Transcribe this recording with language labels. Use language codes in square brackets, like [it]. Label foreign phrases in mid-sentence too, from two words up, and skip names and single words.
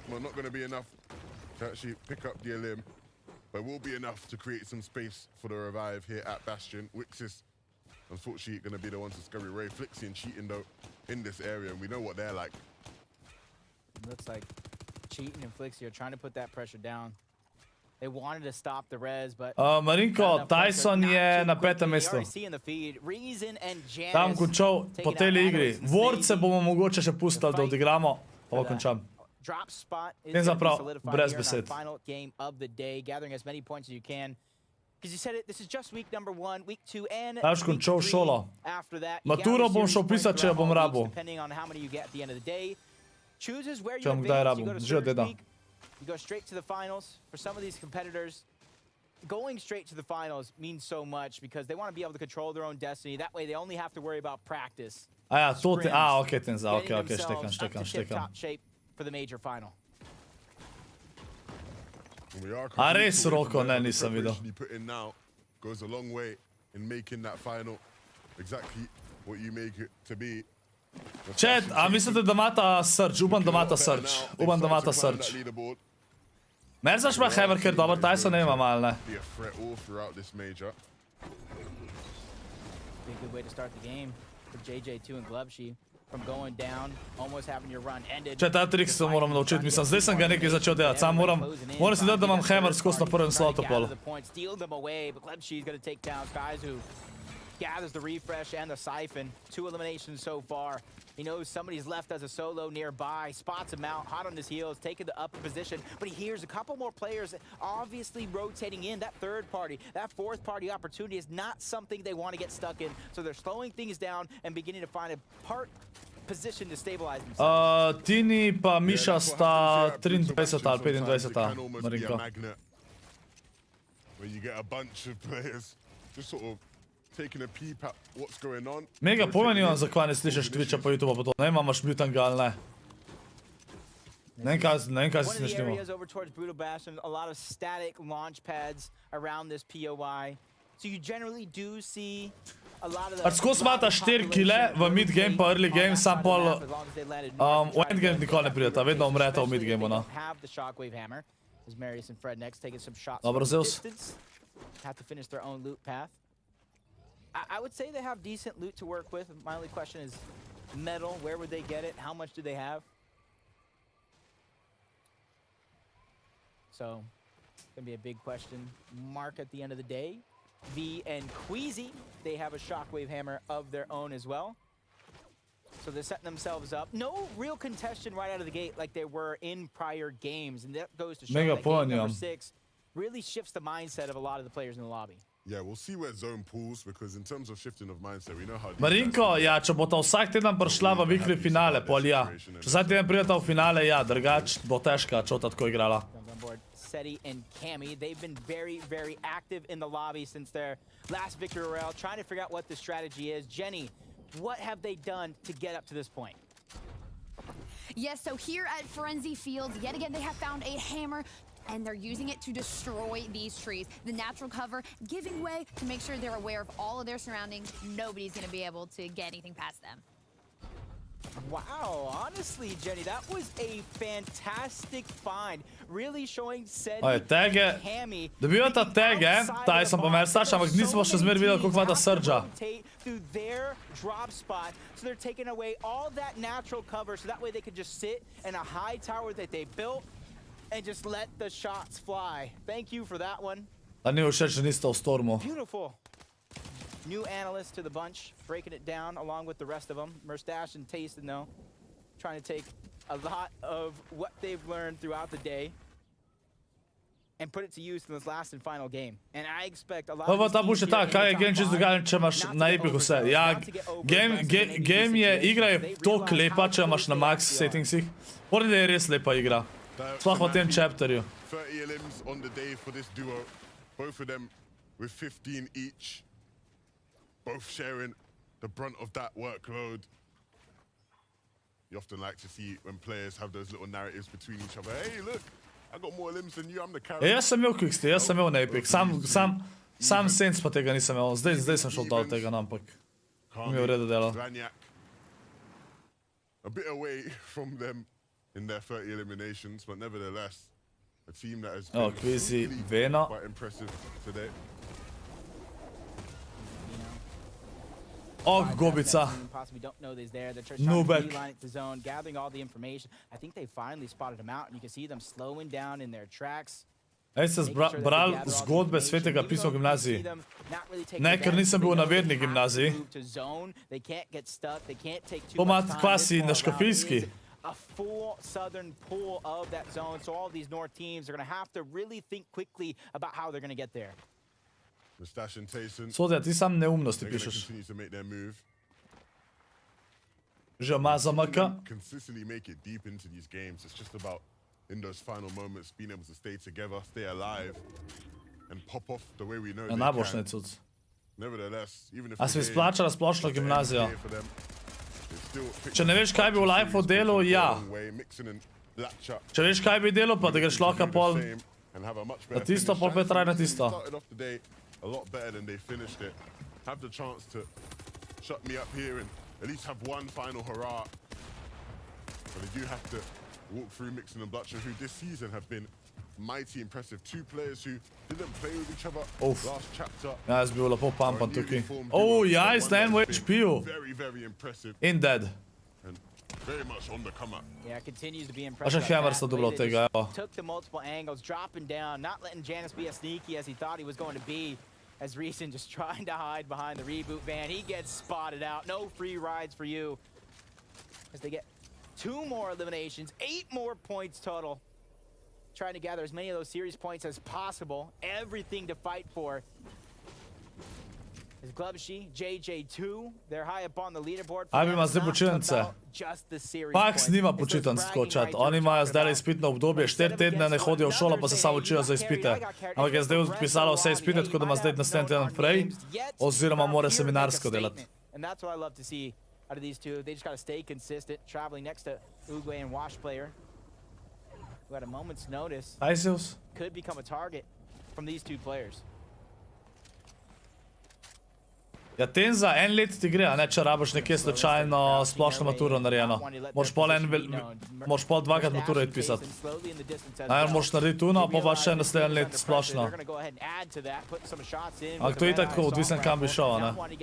[en] Well, not going to be enough to actually pick up the elim, but will be enough to create some space for the revive here at Bastion. Wixis, unfortunately, going to be the one to scurry away. Flixie and Cheating, though, in this area, and we know what they're like. Looks like Cheating and Flixie are trying to put that pressure down. They wanted to stop the res, but [sl] Marinko, Tyson je na 5. mestu. Tam končal po tej igri. Vorce bomo mogoče še pustili, da odigramo, pa končam. [en] Drop spot is [sl] Ne znam prav, [en] solidified [sl] brez [en] here in our [sl] besed. [en] final game of the day, gathering as many points as you can. Because you said it, this is just week number 1, week 2, and [sl] Daš [en] week [sl] končal [en] 3 [sl] šolo. [en] after that. [sl] Maturo bom šel pisat, če jo bom rabil. [en] Depending on how many you get at the end of the day. Chooses where you [sl] Če bom kdaj [en] advance. You [sl] rabil. [en] go to [sl] Že od [en] Surge [sl] deda. [en] Week, you go straight to the finals. For some of these competitors, going straight to the finals means so much because they want to be able to control their own destiny. That way they only have to worry about practice. [sl] A ja, to ti... A, okej, ten za, [en] Getting [sl] okej, štekam, [en] themselves up to [sl] štekam. [en] tip-top shape for the major final. [sl] A res, Roko, ne, nisem videl. [en] He put in now goes a long way in making that final exactly what you make it to be. [sl] Chat, a mislite, da imata Surge? Upam, da imata Surge. Upam, da imata Surge. Merzaš ima hammer, ker dober Tyson ne ima mal, ne. [en] Be a threat all throughout this major. Be a good way to start the game for JJ2 and Glubsheet. From going down, almost having your run ended. [sl] Če ta trik se moram naučiti, mislim, zdaj sem ga nekaj začel delati, sam moram si dati, da imam hammer skozi na prvem slotu pol. [en] Steal them away, but Glubsheet's going to take down Skyzoo. Gathers the refresh and the siphon. 2 eliminations so far. He knows somebody's left as a solo nearby, spots him out, hot on his heels, taking the upper position, but he hears a couple more players obviously rotating in. That third party, that fourth party opportunity is not something they want to get stuck in, so they're slowing things down and beginning to find a part position to stabilize themselves. [sl] Tini pa Miša sta 23 ali 25, Marinko. [en] Where you get a bunch of players just sort of taking a peep at what's going on. [sl] Mega pojma nimam, zakaj ne slišiš Twitcha po YouTubeu, pa to ne imaš mutanga ali ne. Ne vem, kaj si [en] One of the [sl] snešnimal. [en] areas over towards Brutal Bastion, a lot of static launch pads around this POI. So you generally do see a lot of the... [sl] Pač skozi imata 4 kile v [en] mid game [sl] pa [en] early game, [sl] sam pol v [en] end game [sl] nikoli ne prideta, vedno umreta v [en] mid gameu, [sl] no. [en] Have the shockwave hammer. As Marius and Fred next taking some shots [sl] Dobro, [en] from [sl] Zeus. [en] distance. Have to finish their own loot path. I would say they have decent loot to work with. My only question is metal. Where would they get it? How much do they have? So, gonna be a big question mark at the end of the day. V and Queasy, they have a shockwave hammer of their own as well. So they're setting themselves up. No real contention right out of the gate like they were in prior games. And that goes to show Mega that game point, number yeah. 6 really shifts the mindset of a lot of the players in the lobby. Yeah, we'll see where zone pulls because in terms of shifting of mindset, we know how. Marinko, ja, če bo ta vsak teden prišla v weekly finale, pol ja. Če vsak teden prideta v finale, ja, drugač bo težka, če ta tako igrala. Comes on board Seti and Cammy. They've been very, very active in the lobby since their last victory royale, trying to figure out what the strategy is. Jenny, what have they done to get up to this point? Yes, so here at Frenzy Fields, yet again, they have found a hammer, and they're using it to destroy these trees. The natural cover giving way to make sure they're aware of all of their surroundings. Nobody's going to be able to get anything past them. Wow, honestly, Jenny, that was a fantastic find. Really showing Seti [sl] Oj, tege, [en] Cammy. [sl] dobivata tege, Tyson pa Mersač, ampak nismo še zmer videli, koliko imata Surge'a. [en] Through their drop spot, so they're taking away all that natural cover, so that way they could just sit in a high tower that they built and just let the shots fly. Thank you for that one. [sl] A ni všeč, že nista v Stormu. [en] Beautiful. New analyst to the bunch, breaking it down along with the rest of them. Merstash and Tayson, though, trying to take a lot of what they've learned throughout the day and put it to use in this last and final game. And I expect a lot [sl] Pa [en] of [sl] ta [en] these [sl] buše [en] teams here [sl] tak, [en] in [sl] kaj [en] the [sl] je [en] top [sl] game čisto [en] five [sl] drugačen, če imaš [en] not to [sl] na [en] get [sl] epiku vse. [en] overzealous, [sl] Ja, [en] not to get overaggressive in [sl] game [en] these [sl] je, [en] situations. [sl] igra je [en] They [sl] toliko [en] realize [sl] lepa, [en] how [sl] če imaš [en] close [sl] na [en] they [sl] max [en] actually are. [sl] settingsih. Moram, da je res lepa igra. Sploh v tem chapterju. [en] 30 elims on the day for this duo. Both of them with 15 each. Both sharing the brunt of that workload. You often like to see when players have those little narratives between each other. Hey, look, I got more limbs than you, I'm the carry. [sl] Jaz sem imel quickstay, jaz sem imel na epic. Sam sense pa tega nisem imel. Zdaj sem šel dol tega, no, ampak mi je v redu delo. [en] Vaniak, a bit away from them in their 30 eliminations, but nevertheless, a team that has [sl] Oh, [en] been [sl] Quizzy, [en] really [sl] Vena. [en] quite impressive today. [sl] Oh, gobica. [en] Possibly don't know he's there. They're just [sl] No [en] trying to back. beeline it to zone, gathering all the information. I think they finally spotted him out, and you can see them slowing down in their tracks. [sl] Ej, se bral zgodbe svetega pisma v gimnaziji. Ne, ker nisem bil na verni gimnaziji. To ima kvasi na škofijski. [en] A full southern pool of that zone, so all these north teams are going to have to really think quickly about how they're going to get there. Mustache and Tayson, [sl] Sodja, ti sam neumnosti [en] they're going to [sl] pišeš. [en] continue to make their move. [sl] Že ima zamaka. [en] Consistently make it deep into these games. It's just about in those final moments being able to stay together, stay alive, and pop off the way we know [sl] Ja, [en] they [sl] najboljš [en] can. [sl] ne cuc. [en] Nevertheless, even if [sl] A [en] the [sl] se [en] game [sl] izplačala splošno [en] is the [sl] gimnazijo? [en] NBA for them, it's still [sl] Če ne veš, kaj bi v lifeu delal, ja. [en] Mixing and latch up. [sl] Če veš, kaj bi delal, pa da greš lahko pol na tisto, pol pa je traj na tisto. [en] Started off the day a lot better than they finished it. Have the chance to shut me up here and at least have one final hurrah. But they do have to walk through Mixon and Butcher, who this season have been mighty impressive. Two players who didn't play with each other Oof. last chapter. [sl] Ja, jaz bi bil lepo [en] are a [sl] pampan [en] newly [sl] tukaj. [en] formed [sl] Oh, [en] duo, [sl] ja, [en] but [sl] iz [en] one [sl] na enem [en] that's been [sl] HP-ju. [en] Very, very impressive In dead. and very much on the come up. Yeah, continues to be [sl] A [en] impressive. [sl] še Hammer sta dobila od tega, evo. [en] Took the multiple angles, dropping down, not letting Janus be as sneaky as he thought he was going to be. As Reason just trying to hide behind the reboot van. He gets spotted out. No free rides for you. As they get 2 more eliminations, 8 more points total. Trying to gather as many of those series points as possible. Everything to fight for. Is Glubshy, JJ2, they're high up on the leaderboard. [sl] Ajme, ima zdaj počitnice. Pax nima počitnic tako čat. Oni imajo zdaj izpitno obdobje, 4 tedne ne hodijo v šolo, pa se samo učijo za izpite. Ampak je zdaj odpisalo vse izpite, tako da ima zdaj naslednji teden prej, oziroma mora seminarsko delati. [en] And that's what I love to see out of these two. They just got to stay consistent, traveling next to Uguay and Wash player, who at a moment's notice [sl] Ajzeus? [en] could become a target from these two players. [sl] Ja, ten za en let ti gre, a ne, če rabiš nekje slučajno splošno maturo narejeno. Moraš pol dvakrat maturo iti pisati. Najbolj moraš narediti tuno, pa še naslednji let splošno. Ampak to je tako odvisen, kam bi šel, a ne.